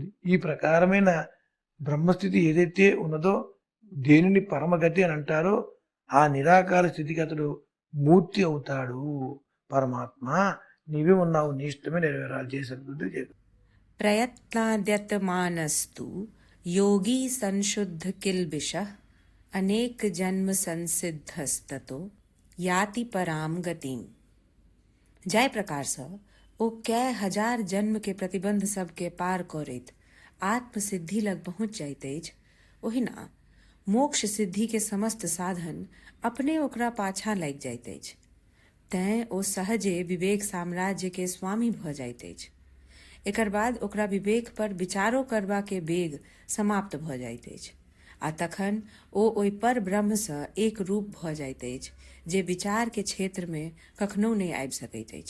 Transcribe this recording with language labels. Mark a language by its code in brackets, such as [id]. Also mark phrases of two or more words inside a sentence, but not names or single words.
[te] ఈ ప్రకారమైన బ్రహ్మస్థితి ఏదైతే ఉన్నదో దేనిని పరమగతి అని అంటారో ఆ నిరాకార స్థితికి అతడు మూర్తి అవుతాడు. పరమాత్మ నీవే ఉన్నావు, నీ ఇష్టమే నెరవేరాలి. చేసే [sa] ప్రయత్నాద్యతమానస్తు योगी संशुद्ध किल्बिषः अनेक जन्म संसिद्धस्ततो याति पराम गतिम. [mai] जाय प्रकार से ओ कै हजार जन्म के प्रतिबंध सब के पार करैत आत्म सिद्धि लग पहुँच जाइत अछि. ओहिना मोक्ष सिद्धि के समस्त साधन अपने ओकरा पाछा लागि जाइत अछि. तैं ओ सहजे विवेक साम्राज्य के स्वामी भ जाइत अछि. एकर बाद ओकरा विवेक पर विचारो करबा के बेग समाप्त भ जाइत अछि आ तखन ओ ओहि पर ब्रह्म सँ एक रूप भ जाइत अछि जे विचार के क्षेत्र में कखनो नहि आबि सकैत अछि.